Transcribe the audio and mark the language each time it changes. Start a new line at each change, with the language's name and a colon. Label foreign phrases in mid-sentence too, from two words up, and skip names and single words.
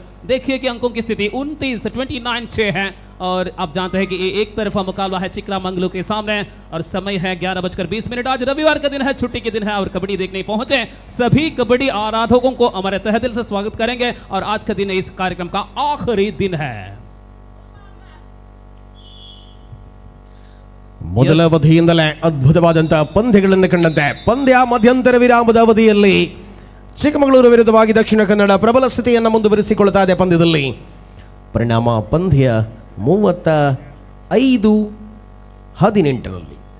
Hindi: देखिए कि अंकों की स्थिति 29-6 है और आप जानते हैं कि ये एक तरफा मुकाबला है चिकरामंगलू के सामने और समय है 11:20। आज रविवार का दिन है, छुट्टी के दिन है और कबड्डी देखने पहुंचे सभी कबड्डी आराधकों को हमारे तहे दिल से स्वागत करेंगे। और आज का दिन इस कार्यक्रम का आखिरी दिन है।
Kannada: ಮೊದಲ ಅವಧಿಯಿಂದಲೇ ಅದ್ಭುತವಾದಂತಹ ಪಂದ್ಯಗಳನ್ನು ಕಂಡಂತೆ ಪಂದ್ಯ ಮಧ್ಯಂತರ ವಿರಾಮದ ಅವಧಿಯಲ್ಲಿ ಚಿಕ್ಕಮಗಳೂರು ವಿರುದ್ಧವಾಗಿ ದಕ್ಷಿಣ ಕನ್ನಡ ಪ್ರಬಲ ಸ್ಥಿತಿಯನ್ನು ಮುಂದುವರಿಸಿಕೊಳ್ತಾ ಇದೆ ಪಂದ್ಯದಲ್ಲಿ. ಪರಿಣಾಮ ಪಂದ್ಯ 35-18